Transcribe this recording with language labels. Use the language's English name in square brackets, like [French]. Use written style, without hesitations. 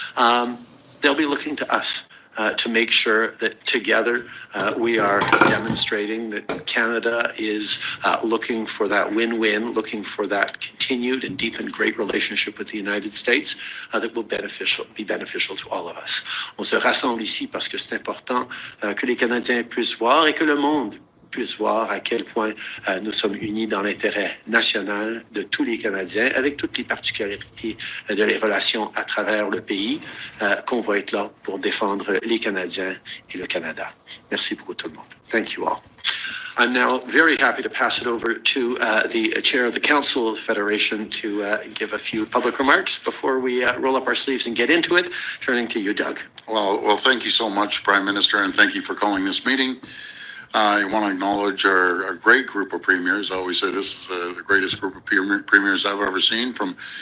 [English] They'll be looking to us to make sure that together we are demonstrating that Canada is looking for that win-win, looking for that continued and deepened great relationship with the United States that will be beneficial to all of us. [French] On se rassemble ici parce que c'est important que les Canadiens puissent voir et que le monde puisse voir à quel point nous sommes unis dans l'intérêt national de tous les Canadiens, avec toutes les particularités de les relations à travers le pays, qu'on va être là pour défendre les Canadiens et le Canada. Merci beaucoup tout le monde. [English] Thank you all. I'm now very happy to pass it over to the chair of the Council of the Federation to give a few public remarks before we roll up our sleeves and get into it. Turning to you, Doug. Well, thank you so much, Prime Minister, and thank you for calling this meeting. I want to acknowledge our great group of premiers. I always say this is the greatest group of premiers I've ever seen, from